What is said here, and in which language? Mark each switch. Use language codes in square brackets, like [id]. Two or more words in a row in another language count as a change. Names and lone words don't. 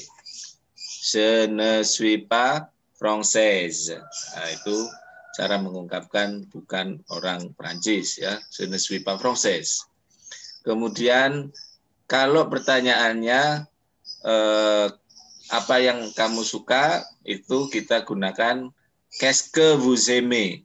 [fr] Je ne suis pas française. [id] Nah, itu cara mengungkapkan bukan orang Prancis ya, [fr] je ne suis pas française. [id] Kemudian kalau pertanyaannya apa yang kamu suka, itu kita gunakan [fr] qu'est-ce que vous aimez.